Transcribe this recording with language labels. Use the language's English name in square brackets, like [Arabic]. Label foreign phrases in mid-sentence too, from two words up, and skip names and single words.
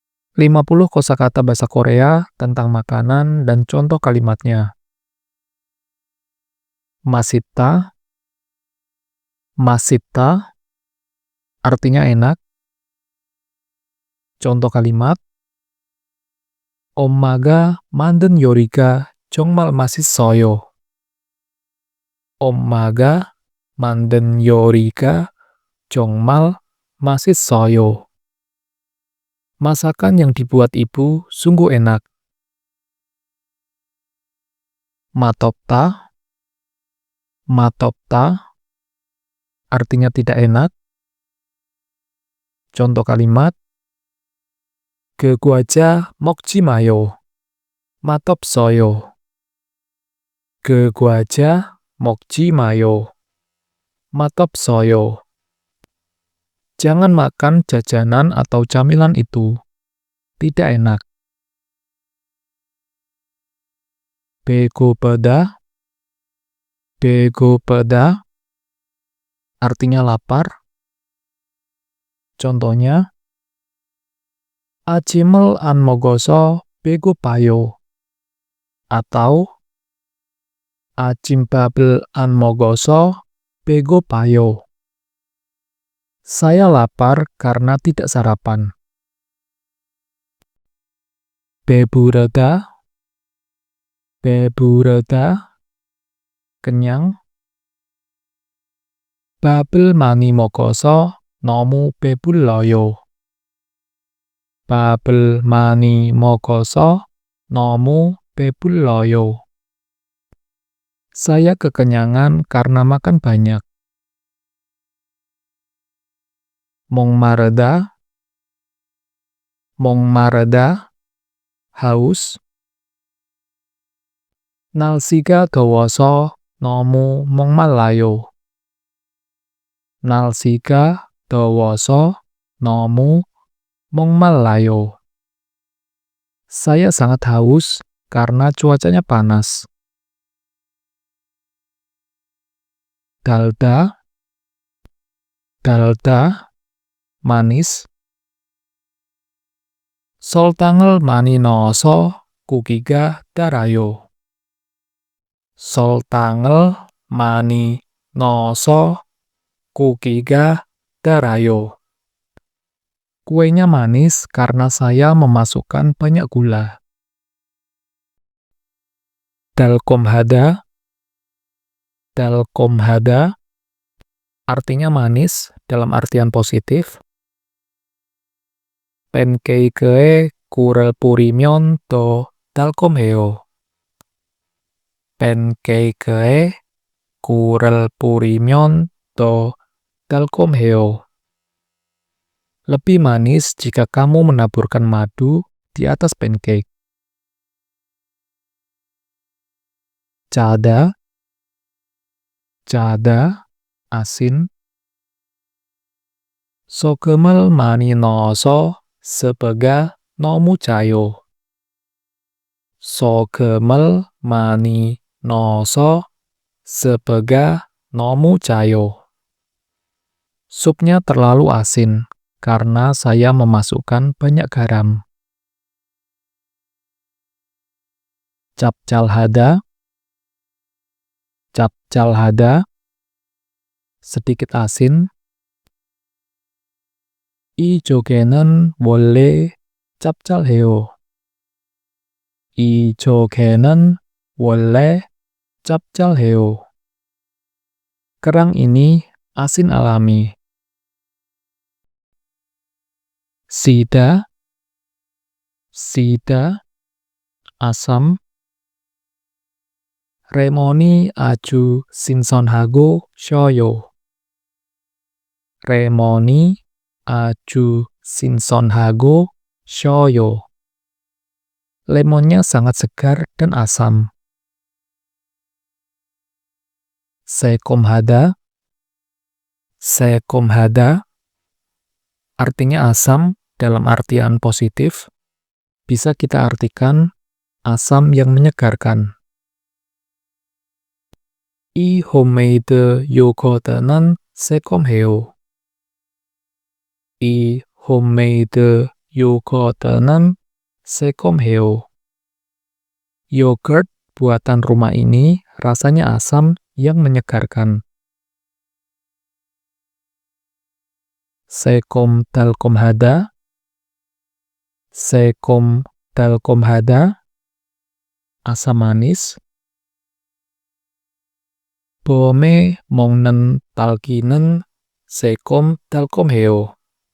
[Indonesian] 50 kosakata bahasa Korea tentang makanan dan contoh kalimatnya. [Korean] 맛있다, 맛있다, [Indonesian] artinya enak. Contoh kalimat, [Korean] 엄마가 만든 요리가 정말 맛있어요. 엄마가 만든 요리가 정말 맛있어요. [Indonesian] Masakan yang dibuat ibu sungguh enak. [Korean] 맛없다, 맛없다, [Indonesian] artinya tidak enak. Contoh kalimat, [Korean] 그 과자 먹지 마요. 맛없어요. 그 과자 먹지 마요. 맛없어요. [Indonesian] Jangan makan jajanan atau camilan itu. Tidak enak. [Korean] 배고프다, 배고프다, [Indonesian] artinya lapar. Contohnya, [Korean] 아침을 안 먹어서 배고파요. Atau, 아침밥을 안 먹어서 배고파요. [Indonesian] Saya lapar karena tidak sarapan. [Korean] 배부르다, 배부르다, kenyang. 밥을 많이 먹어서 너무 배불러요. 밥을 많이 먹어서 너무 배불러요. [Indonesian] Saya kekenyangan karena makan banyak. [Korean] 목마르다, 목마르다, haus. 날씨가 더워서 너무 목말라요. 날씨가 더워서 너무 목말라요. [Indonesian] Saya sangat haus karena cuacanya panas. [Korean] 달다, 달다, manis. 설탕을 많이 넣어서 고기가 달아요. 설탕을 많이 넣어서 고기가 달아요. [Indonesian] Kuenya manis karena saya memasukkan banyak gula. [Korean] 달콤하다, 달콤하다, [Indonesian] artinya manis dalam artian positif. [Korean] 팬케이크에 꿀을 뿌리면 더 달콤해요. 팬케이크에 꿀을 뿌리면 더 달콤해요. [Indonesian] Lebih manis jika kamu menaburkan madu di atas pancake. [Korean] 짜다, 짜다, asin. 소금을 많이 넣어서 스프가 너무 짜요. 소금을 많이 넣어서 스프가 너무 짜요. [Indonesian] Supnya terlalu asin karena saya memasukkan banyak garam. [Korean] 짭짤하다, 짭짤하다, [Indonesian] sedikit asin. [Korean] 이 조개는 원래 짭짤해요. 이 조개는 원래 짭짤해요. [Indonesian] Kerang ini asin alami. [Korean] 시다, 시다, asam. 레몬이 아주 신선하고 셔요. 레몬이 아주 신선하고 셔요. [Indonesian] Lemonnya sangat segar dan asam. [Korean] 새콤하다, 새콤하다, [Indonesian] artinya asam dalam artian positif. Bisa kita artikan asam yang menyegarkan. [Korean] 이 홈메이드 요거트는 새콤해요. 이 홈메이드 요거트는 새콤해요. [Indonesian] Yogurt buatan rumah ini rasanya asam yang menyegarkan. [Korean] 새콤달콤하다. 새콤달콤하다. [Indonesian] Asam manis. [Korean] 봄에 먹는 딸기는 새콤달콤해요.